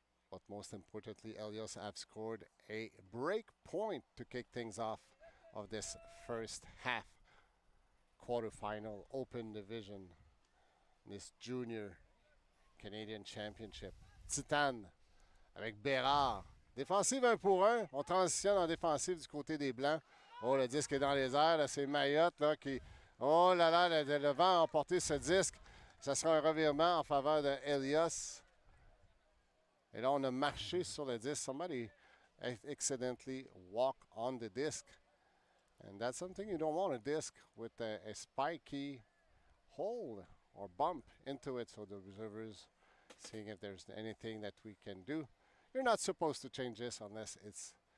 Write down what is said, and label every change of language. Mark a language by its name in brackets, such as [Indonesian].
[English] But most importantly, Helios have scored a break point to kick things off of this first half. Quarterfinal Open Division. This Junior Canadian Championship. [French] Titane avec Bérard. Défensive 1 pour 1. On transitionne en défensive du côté des Blancs. Oh, le disque est dans les airs. Là, c'est Mayotte là, qui... Oh là là, le vent a emporté ce disque. Ça sera un revirement en faveur de Helios. Et là, on a marché sur le disque. [English] Somebody accidentally walked on the disc. And that's something you don't want, a disc with a spiky hole or bump into it. So the observers seeing if there's anything that we can do. You're not supposed to change this unless it's